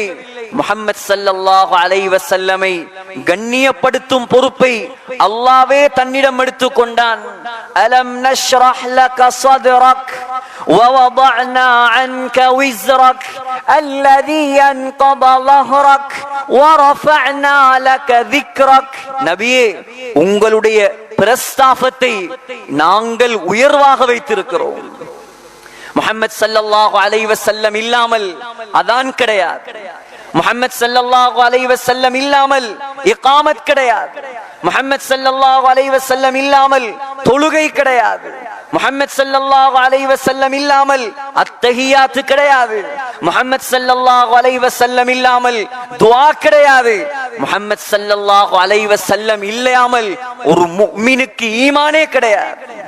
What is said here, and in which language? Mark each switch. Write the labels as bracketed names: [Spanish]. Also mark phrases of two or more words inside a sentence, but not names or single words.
[Tamil] முஹம்மது [Arabic] صلى الله عليه وسلم [Tamil] கண்ணியப்படுத்தும் பொறுப்பை அல்லாஹ்வே தன்னிடம் எடுத்துக் கொண்டான். [Arabic] ألم نشرح لك صدرك و وضعنا عنك وزرك الذي أنقض ظهرك ورفعنا لك ذكرك. [Tamil] நபியே, உங்களுடைய பிரஸ்தாபத்தை நாங்கள் உயர்வாக வைத்திருக்கிறோம். முஹம்மது [Arabic] صلى الله عليه وسلم [Tamil] இல்லாமல் அதான் கிடையாது, முஹம்மது [Arabic] صلى الله عليه وسلم [Tamil] இல்லாமல் இகாமத் கிடையாது, முஹம்மது [Arabic] صلى الله عليه وسلم [Tamil] இல்லாமல் தொழுகை கிடையாது, முஹம்மது [Arabic] صلى الله عليه وسلم [Tamil] இல்லாமல் அத்தஹியாத் கிடையாது, முஹம்மது [Arabic] صلى الله عليه وسلم [Tamil] இல்லாமல் துஆ கிடையாது, முஹம்மது [Arabic] صلى الله عليه وسلم [Tamil] இல்லாமல் ஒரு முஃமினுக்கு ஈமானே கிடையாது.